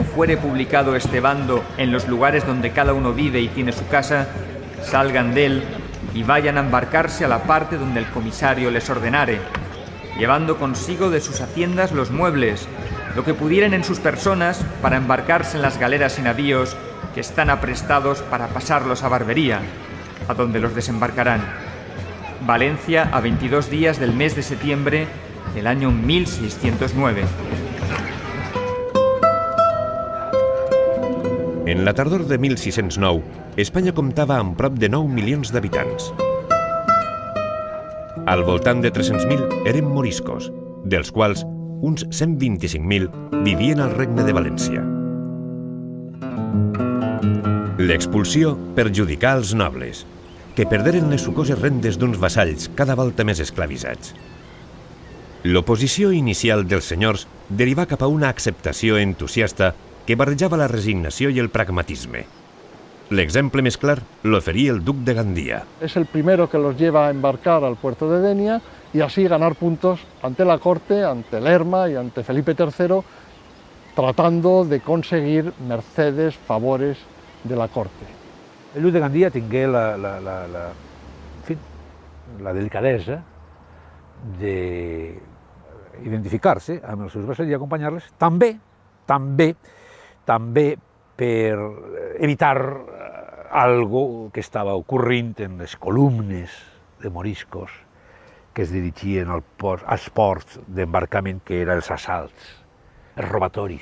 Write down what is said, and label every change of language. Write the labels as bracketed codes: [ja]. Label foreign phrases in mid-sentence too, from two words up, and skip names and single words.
[es] fuere publicado este bando en los lugares donde cada uno vive y tiene su casa, salgan de él y vayan a embarcarse a la parte donde el comisario les ordenare, llevando consigo de sus haciendas los muebles, lo que pudieran en sus personas para embarcarse en las galeras y navíos que están aprestados para pasarlos a Barbería, a donde los desembarcarán. Valencia, a 22 días del mes de septiembre del año 1609. [ca] En la tardor de 1609, Espanya comptava amb prop de 9 milions d'habitants. Al voltant de 300.000 eren moriscos, dels quals uns 125.000 vivien al Regne de València. L'expulsió perjudicà als nobles, que perderen les sucoses rendes d'uns vassalls cada volta més esclavitzats. L'oposició inicial dels senyors derivà cap a una acceptació entusiasta que barrejava la resignació y el pragmatisme. L'exemple més clar l'oferia el duc de Gandía. [es] Es el primero que los lleva a embarcar al puerto de Denia y así ganar puntos ante la corte, ante Lerma y ante Felipe III, tratando de conseguir mercedes, favores de la corte. [ca] Lluís de Gandia tingué la delicadesa d'identificar-se amb els seus vassalls i acompanyar-les, també per evitar algo que estava ocorrint en les columnes de moriscos que es dirigien als ports d'embarcament, que eren els assalts, els robatoris.